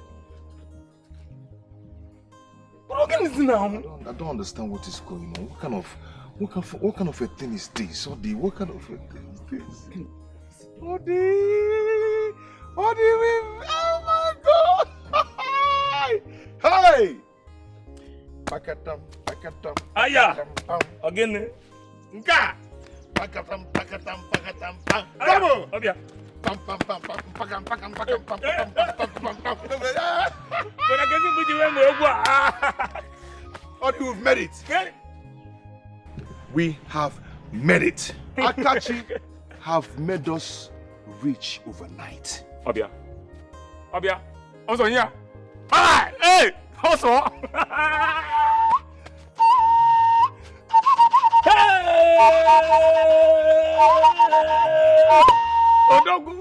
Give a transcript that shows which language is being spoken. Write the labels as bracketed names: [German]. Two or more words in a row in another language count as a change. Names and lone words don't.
[English] What is now? I don't understand what is going on. What kind of a thing is this? Odi, what kind of a thing is this? Odi! Odi, oh my God! Hey! Pakatam, pakatam. Aya! Again. Nka! Pakatam, pakatam, pakatam, pam. Bravo! Obia. Pam, pam, pam, pam, pakam, pakam, pakam, pam, pam, pam, pam, pam. Odi, we've made it. We have made it. Akachi have made us rich overnight. [Igbo] Obia. Obia. [English] Also here. Alright! Hey! Also! Odogu!